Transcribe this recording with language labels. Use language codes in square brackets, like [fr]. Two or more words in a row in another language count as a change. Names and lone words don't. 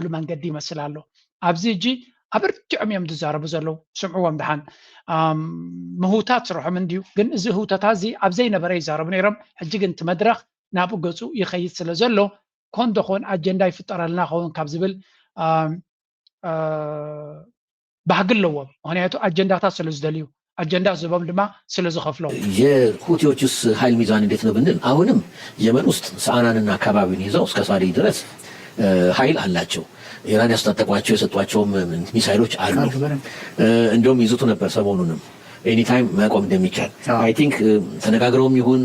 [ti] መንገዲ ይመስል ኣሎ። ኣብዚ ሕጂ ኣብ ርትዖም እዮም ዝዛረቡ ዘለዉ። ስምዕዎም ድሓን ምህውታት ስርሖም እንድዩ፣ ግን እዚ ህውተታ እዚ ኣብ ዘይነበረ ይዛረቡ ነይሮም። ሕጂ ግን እቲ መድረክ ናብኡ ገፁ ይኸይድ ስለ ዘሎ ኮን ደኾን ኣጀንዳ ይፍጠረልና ኸውን ካብ ዝብል ባህጊ ኣለዎም። ምክንያቱ ኣጀንዳታት ስለ ዝደልዩ አጀንዳ ዝቦም ድማ ስለዝኸፍለው [am] የሁቲዎችስ ኃይል ሚዛን እንዴት ነው ብንል አሁንም የመን ውስጥ ሰዓናንና አካባቢውን ይዘው እስከ ሳዲ ድረስ ኃይል አላቸው። ኢራን ያስታጠቋቸው የሰጧቸውም ሚሳይሎች አሉ። እንደውም ይዙቱ ነበር ሰሞኑንም [en] any time [am] ማቆም እንደሚቻል [en] I think [am] ተነጋግረውም ይሁን